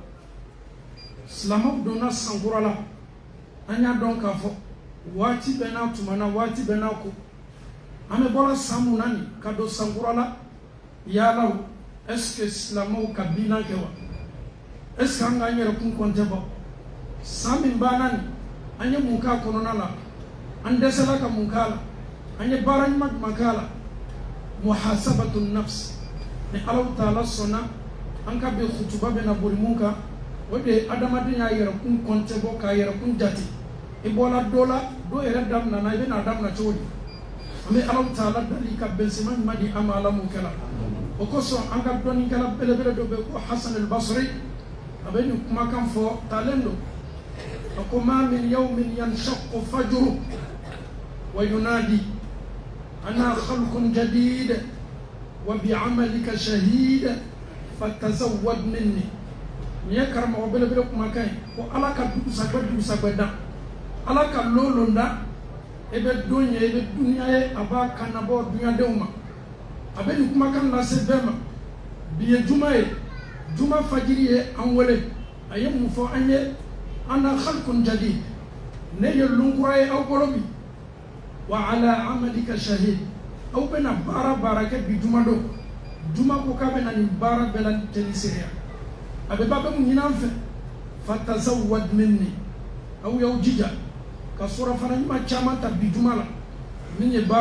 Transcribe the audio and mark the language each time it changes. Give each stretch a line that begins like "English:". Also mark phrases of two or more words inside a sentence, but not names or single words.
Bambara: silamɛw donna san kura la an y'a dɔn k'a fɔ waati bɛɛ n'a tuma na waati bɛɛ n'a ko an bɛ bɔra san mun na nin ka don san kura la yala
French: est-ce que
Bambara: silamɛw ka bilan kɛ wa
French: est-ce que
Bambara: an k'an yɛrɛ kun kɔntɛ bɔ san min banna nin an ye mun k'a kɔnɔna la an dɛsɛla ka mun k'a la an ye baara ɲuman jumɛn k'a la
Arabic: محاسبة نفس
Bambara: ni alaw taala sɔnna an ka bi khutuba bɛna boli mun kan o de ye adamaden y'a yɛrɛ kun kɔntɛ bɔ k'a yɛrɛ kun jate i bɔla dɔ la dɔ yɛrɛ daminɛna i bɛna daminɛ cogo di an bɛ alaw taala dali ka bɛnsɛma ɲuman di an ma ala mun kɛla o kosɔn an ka dɔnnikɛla belebele dɔ bɛ ko hasan al-basri a bɛ nin kumakan fɔ talen don a ko
Arabic: ما من يوم ينشق فجره وينادي أنا خلق جديد وبعملك شهيد فتزود مني
Bambara: ni ye karamɔgɔ belebele kumakan ye ko ala ka dugusagɛ dan ala ka lolonda e bɛ don ye e bɛ duniya ye a b'a kannabɔ dunyadenw ma a bɛ nin kumakan lase bɛɛ ma bi ye juma ye juma fajiri ye an wele a ye mun fɔ an ye
Arabic: أنا خلق جديد
Bambara: ne ye lunkura ye aw bolo bi
Arabic: وعلى عملك شهيد
Bambara: aw bɛna baara kɛ bi juma don juma ko k'a bɛna nin baara bɛɛ la tɛni seereya a bɛ ba bɛ mun ɲini an fɛ
Arabic: فتزود مني
Bambara: aw y'aw jija ka surafana ɲuman caman ta bi juma la min ye baara